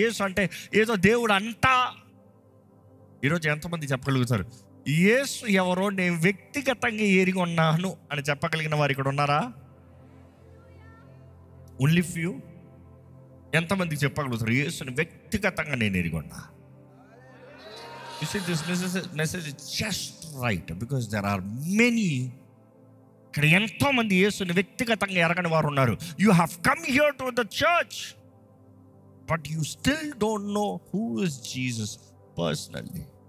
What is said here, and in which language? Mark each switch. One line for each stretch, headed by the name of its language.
Telugu: యేసు అంటే ఏదో దేవుడు అంటా. ఈరోజు ఎంతోమంది చెప్పగలుగుతారు యేసు ఎవరో నేను వ్యక్తిగతంగా ఎరిగి ఉన్నాను అని చెప్పగలిగిన వారు ఇక్కడ ఉన్నారా?
English: Only few.
Telugu: ఎంతమందికి చెప్పగలుగుతారు యేసుని వ్యక్తిగతంగా నేను ఎరిగి ఉన్నా?
English: You see, this message is just right because there are many.
Telugu: ఇక్కడ ఎంతోమంది యేసుని వ్యక్తిగతంగా ఎరగని వారు ఉన్నారు.
English: You have come here to the church but you still don't know who is Jesus personally.